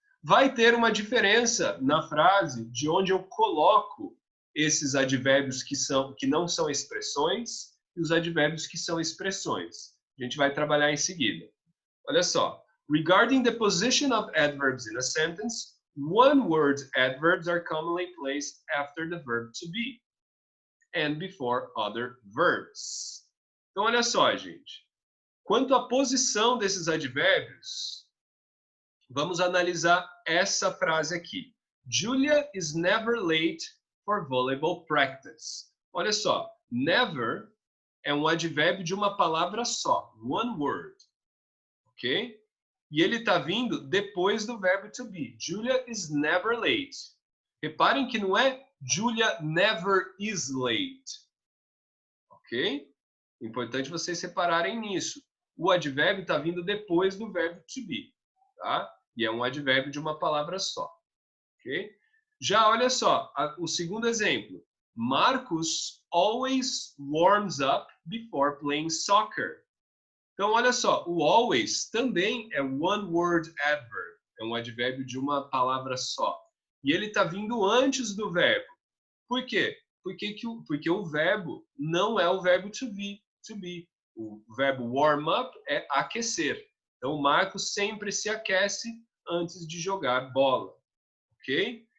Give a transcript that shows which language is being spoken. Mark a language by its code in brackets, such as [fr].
[pt] Vai ter uma diferença na frase de onde eu coloco esses advérbios que não são expressões e os advérbios que são expressões. A gente vai trabalhar em seguida. Olha só. [en] Regarding the position of adverbs in a sentence, one-word adverbs are commonly placed after the verb to be and before other verbs. [pt] Então, olha só, gente. Quanto à posição desses advérbios, vamos analisar essa frase aqui. [en] Julia is never late for volleyball practice. [pt] Olha só, never é um advérbio de uma palavra só, one word, ok? E ele está vindo depois do verbo to be. [en] Julia is never late. [pt] Reparem que não é [en] Julia never is late, [pt] ok? Importante vocês separarem nisso. O advérbio está vindo depois do verbo to be, tá? E é um advérbio de uma palavra só, ok? Já olha só, o segundo exemplo. [en] Marcus always warms up before playing soccer. [pt] Então, olha só, o always também é one word adverb. É um advérbio de uma palavra só. E ele está vindo antes do verbo. Por quê? Porque o verbo não é o verbo to be. O verbo warm up é aquecer. Então, o Marcos sempre se aquece antes de jogar bola. Ok?